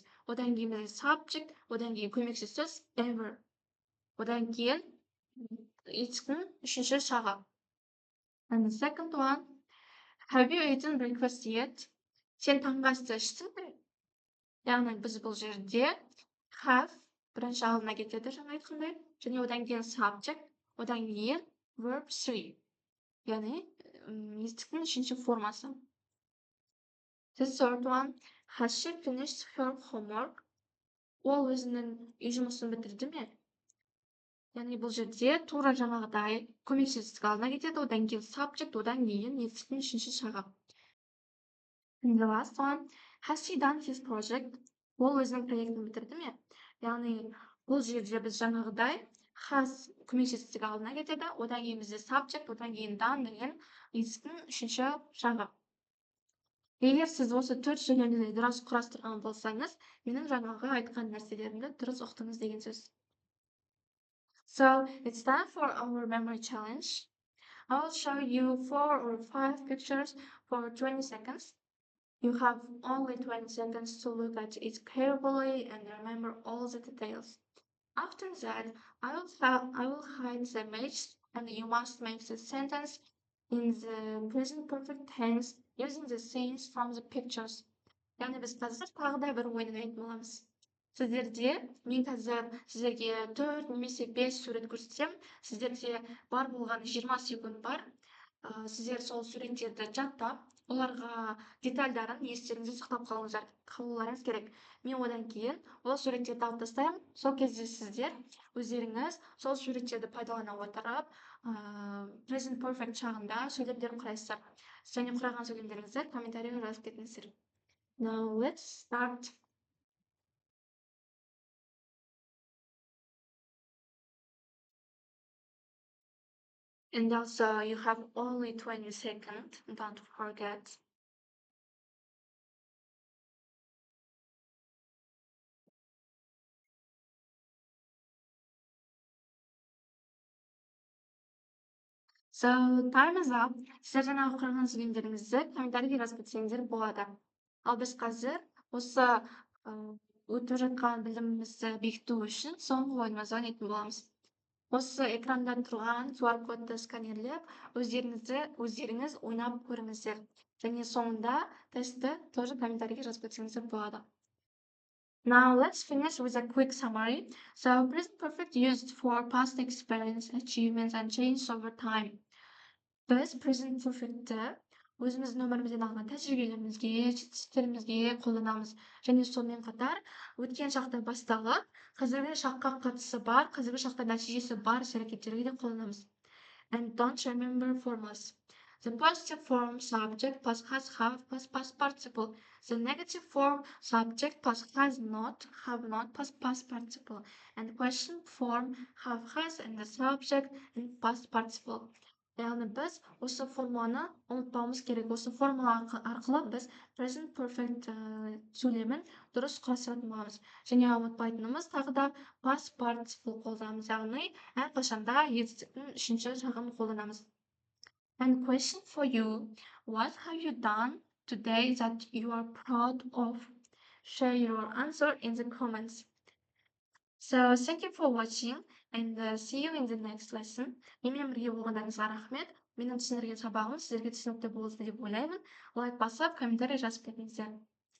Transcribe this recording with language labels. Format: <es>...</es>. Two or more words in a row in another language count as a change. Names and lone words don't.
<kk>Одан кейін бізде subject, одан кейін көмекші сөз ever. Одан кейін етістіктің үшінші жағы.</kk> <en>And the second one, have you eaten breakfast yet?</en> <kk>Сен таңғы асты іштің бе? Яғни біз бұл жерде have бірінші алдына кетеді, жаңа айтқандай, және одан кейін subject, одан кейін verb 3. Яғни етістіктің үшінші формасы.</kk> <en>The third one, has she finished her homework?</en> <kk>Ол өзінің үй жұмысын бітірді ме? Яғни бұл жерде тура жаңағыдай көмекші етістік алдына кетеді, одан кейін subject, одан кейін етістіктің үшінші жағы.</kk> <en>And the last one, has he done his project?</en> <kk>Ол өзінің проектін бітірді ме? Яғни бұл жерде біз жаңағыдай has көмекші етістік алдына кетеді, одан кейін бізде subject, одан кейін done деген етістіктің үшінші жағы. Егер сіз осы 4 сөйлемді дұрыс құрастырған болсаңыз, менің жаңағы айтқан нәрселерімді дұрыс ұқтыңыз деген сөз.</kk> <en>So, it's time for our memory challenge. I will show you 4 or 5 pictures for 20 seconds. You have only 20 seconds to look at it carefully and remember all the details. After that, I will hide the image and you must make the sentence in the present perfect tense using the scenes from the pictures.</en> <kk>Yani biz қазір тағы да бір ойын ойнайтын боламыз. Мен қазір сіздерге 4 немесе 5 сурет көрсетсем, сіздерде бар болған 20 секунд бар. Сіздер сол суреттерді жаттап, оларға детальдарын естеріңізде сақтап қалуларыңыз керек. Мен одан кейін ол суреттерді алып тастаймын. Сол кезде сіздер өздеріңіз сол суреттерді пайдалана отырып,</kk> <en>present perfect</en> <kk>шағында сөйлемдерін құрайсыздар. Және құраған сөйлемдеріңізді комментарийге жазып кетіңіздер.</kk> <en>Now let's start. And also you have only 20 seconds, don't forget. So time is up.</en> <kk>Сіздер жаңағы құрған сөйлемдеріңізді комментарийге жазып кетсеңіздер болады. Ал біз қазір осы өтіп жатқан білімімізді бекіту үшін соңғы ойынымызды ойнайтын боламыз. Осы экранда тұрған QR кодты сканерлеп, өздеріңіз ойнап көріңіздер. Және соңында тестті тоже комментарийге жазып кетсеңіздер болады.</kk> <en>Now let's finish with a quick summary. So present perfect used for past experience, achievements, and change over time.</en> <kk>Біз</kk> <en>present perfect'ті</en> <kk>өзіміздің өмірімізден алған тәжірибелерімізге, жетістіктерімізге қолданамыз. Және сонымен қатар өткен шақта басталып, қазіргі шаққа қатысы бар, қазіргі шақта нәтижесі бар іс-әрекеттерге де қолданамыз.</kk> <en>And don't remember formulas. The positive form subject plus has, have plus past participle. The negative form subject plus has not, have not plus past participle. And question form have, has, and the subject and past participle.</en> <kk>Яғни біз осы формуланы ұмытпауымыз керек. Осы формула арқылы біз</kk> <en>present perfect</en> <kk>сөйлемін дұрыс құрастыратын боламыз. Және ұмытпайтынымыз тағы да</kk> <en>past participle</en> <kk>қолданамыз. Яғни әрқашанда етістіктің үшінші жағын қолданамыз.</kk> <en>And question for you, what have you done today that you are proud of? Share your answer in the comments. So thank you for watching and see you in the next lesson.</en> <kk>Менімен бірге болғандарыңызға рахмет. Менің түсіндірген сабағым сіздерге түсінікті болды деп ойлаймын. Лайк басып, комментарий жазып кетіңіздер.</kk>